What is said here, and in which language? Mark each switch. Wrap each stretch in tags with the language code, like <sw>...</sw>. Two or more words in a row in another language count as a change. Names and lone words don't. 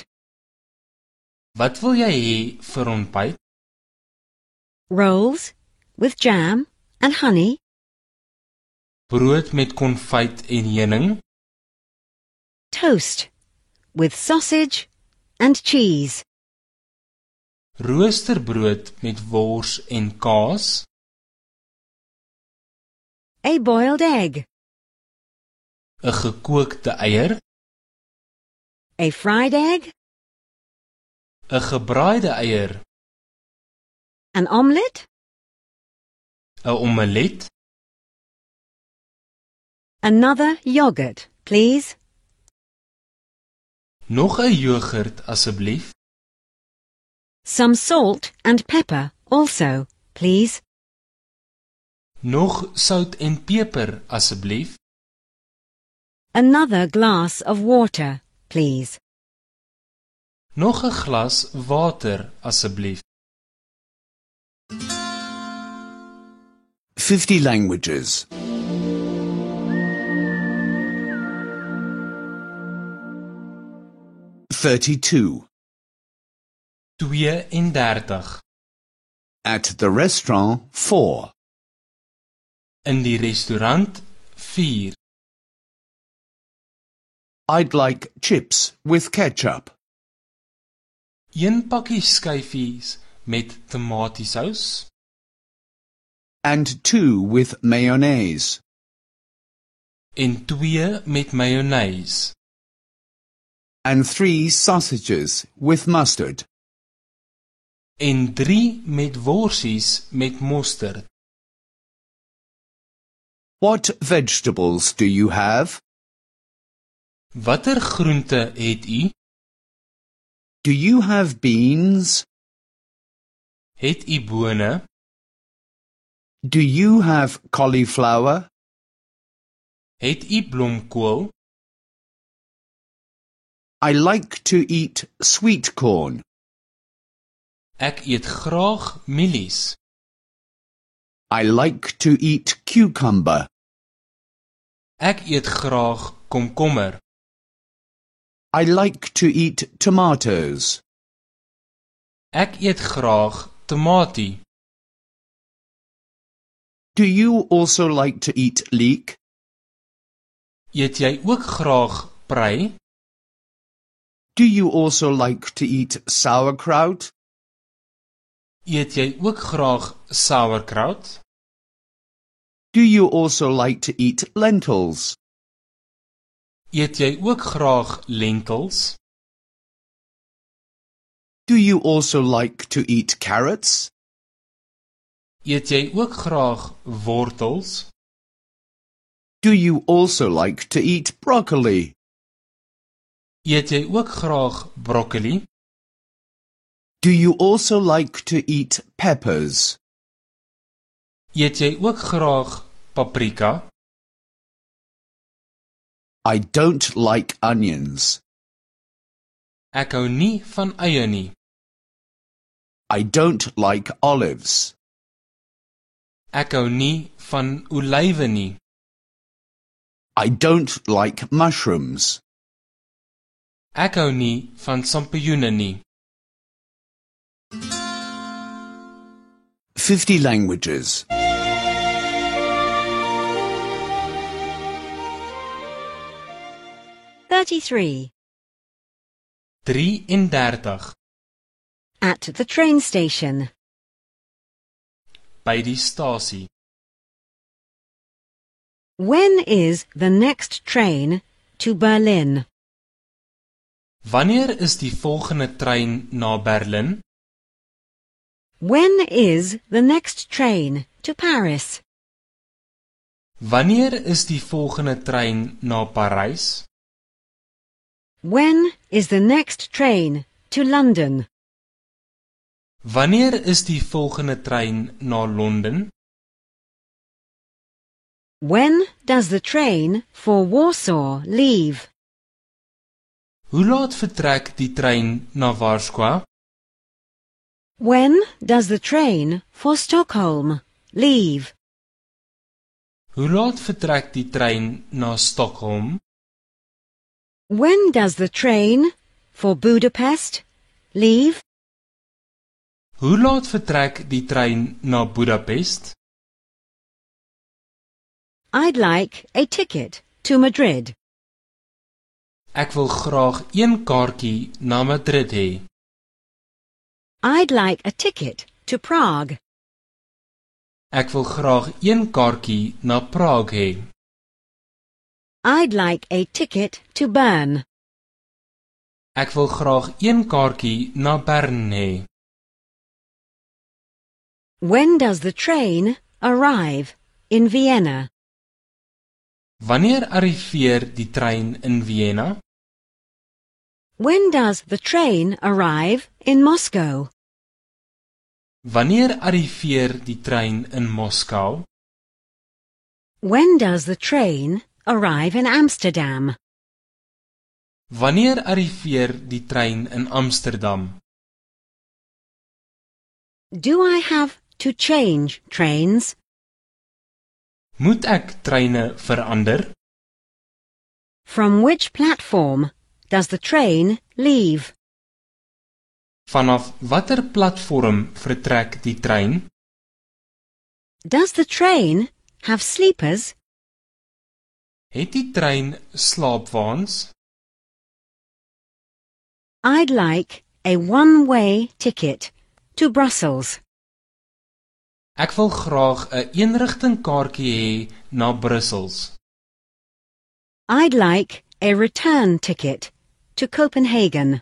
<af>Wat wil jy hê vir ontbyt?</af> <en>Rolls with jam and honey.</en> <af>Brood met konfyt en heuning.</af> <en>Toast with sausage and cheese.</en> <af>Roosterbrood met wors en kaas.</af> <en>A boiled egg.</en> <af>'n Gekookte eier.</af> <en>A fried egg.</en> <af>'n Gebraaide eier.</af> <en>An omelette.</en> <af>'n Omelet.</af> <en>Another yogurt, please.</en> <af>Nog 'n jogurt asseblief.</af> <en>Some salt and pepper also, please.</en> <af>Nog sout en peper asseblief.</af> <en>Another glass of water, please.</en> <af>Nog 'n glas water asseblief.</af> <en>50 languages. 32. 32. At the restaurant, 4.</en> <af>In die restaurant 4.</af> <en>I'd like chips with ketchup.</en> <af>1 pakkie skyfies met tomatiesous.</af> <en>And 2 with mayonnaise.</en> <af>En 2 met mayonnaise.</af> <en>And 3 sausages with mustard.</en> <af>En 3 met worsies met mosterd.</af> <en>What vegetables do you have?</en> <af>Watter groente het u?</af> <en>Do you have beans?</en> <af>Het u bone?</af> <en>Do you have cauliflower?</en> <af>Het u blomkool?</af> <en>I like to eat sweet corn.</en> <af>Ek eet graag mielies.</af> <en>I like to eat cucumber.</en> <af>Ek eet graag komkommer.</af> <en>I like to eat tomatoes.</en> <af>Ek eet graag tamatie.</af> <en>Do you also like to eat leek?</en> <af>Eet jy ook graag prei?</af> <en>Do you also like to eat sauerkraut?</en> <af>Eet jy ook graag sauerkraut?</af> <en>Do you also like to eat lentils?</en> <af>Eet jy ook graag lentils?</af> <en>Do you also like to eat carrots?</en> <af>Eet jy ook graag wortels?</af> <en>Do you also like to eat broccoli?</en> <af>Eet jy ook graag broccoli?</af> <en>Do you also like to eat peppers?</en> <af>Eet jy ook graag paprika?</af> <en>I don't like onions.</en> <af>Ek hou nie van eie nie.</af> <en>I don't like olives.</en> <af>Ek hou nie van olywe nie.</af> <en>I don't like mushrooms.</en> <af>Ek hou nie van sampioene nie.</af> <en>50 languages. 33. 33. At the train station.</en> <af>By die stasie.</af> <en>When is the next train to Berlin?</en> <af>Wanneer is die volgende trein na Berlin?</af> <en>When is the next train to Paris?</en> <af>Wanneer is die volgende trein na Parys?</af> <en>When is the next train to London?</en> <af>Wanneer is die volgende trein na Londen?</af> <en>When does the train for Warsaw leave?</en> <af>Hoe laat vertrek die trein na Warszawa?</af> <en>When does the train for Stockholm leave?</en> <af>Hoe laat vertrek die trein na Stockholm?</af> <en>When does the train for Budapest leave?</en> <af>Hoe laat vertrek die trein na Budapest?</af> <en>I'd like a ticket to Madrid.</en> <af>Ek wil graag een kaartjie na Madrid hê.</af> <en>I'd like a ticket to Prague.</en> <af>Ek wil graag een kaartjie na Praag hê.</af> <en>I'd like a ticket to Bern.</en> <af>Ek wil graag een kaartjie na Bern hê.</af> <en>When does the train arrive in Vienna?</en> <af>Wanneer arriveer die trein in Vienna?</af> <en>When does the train arrive in Moscow?</en> <af>Wanneer arriveer die trein in Moskou?</af> <en>When does the train arrive in Amsterdam?</en> <af>Wanneer arriveer die trein in Amsterdam?</af> <en>Do I have to change trains?</en> <af>Moet ek treine verander?</af> <en>From which platform does the train leave?</en> <af>Vanaf watter platform vertrek die trein?</af> <en>Does the train have sleepers?</en> <af>Het die trein slaapwaens?</af> <en>I'd like a one-way ticket to Brussels.</en> <af>Ek wil graag 'n eenrigting kaartjie hê na Brussels.</af> <en>I'd like a return ticket to Copenhagen.</en>